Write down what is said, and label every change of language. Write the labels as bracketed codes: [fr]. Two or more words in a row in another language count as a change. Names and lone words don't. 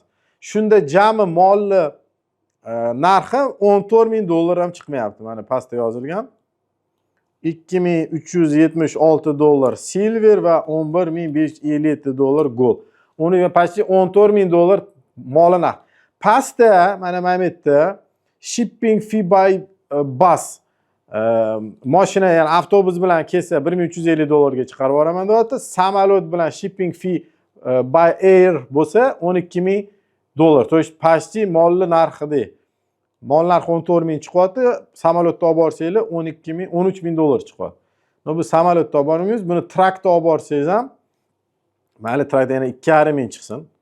[uz] Shunda jami molli narxi 14 ming dollar ham chiqmayapti. Mana pastda yozilgan. 2376 dollar silver va 11557 dollar gold. Uni pastda 14 ming dollar moli narx. Pastda mana bu yerda [en] shipping fee by bus [uz] mashina, ya'ni avtobus bilan kelsa 1350 dollarga chiqarib yuboraman deyapti. Samolyot bilan [en] shipping fee by air [uz] bo'lsa 12 ming dollar. [ru] To есть [uz] pastda molli narxida. Mol narxi 14 ming chiqyapti, samolyotda olib borsanglar 12 ming, 13 ming dollar chiqadi. Bu samolyotda olib boramiz, buni trakda olib borsangiz ham, mayli trakda yana 2,5 ming chiqsin.